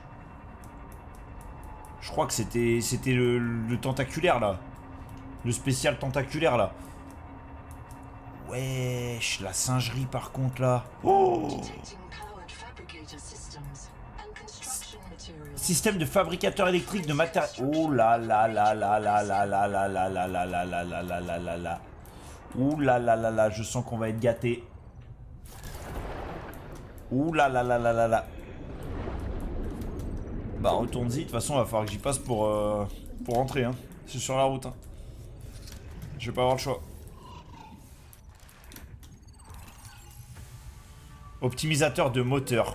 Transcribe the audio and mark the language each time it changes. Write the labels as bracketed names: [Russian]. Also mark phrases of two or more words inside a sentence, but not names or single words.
[French] Je crois que c'était le tentaculaire là. Le spécial tentaculaire là. Wesh, la singerie par contre là. Oh. Système de fabricateur électrique de matériel. Oh là là là là là là là là là là là là là là là là là là. Ouh là là là là, je sens qu'on va être gâté. Ouh là là là là là là. Bah retourne-y, de toute façon il va falloir que j'y passe pour rentrer hein. C'est sur la route hein. Je vais pas avoir le choix. Optimisateur de moteur.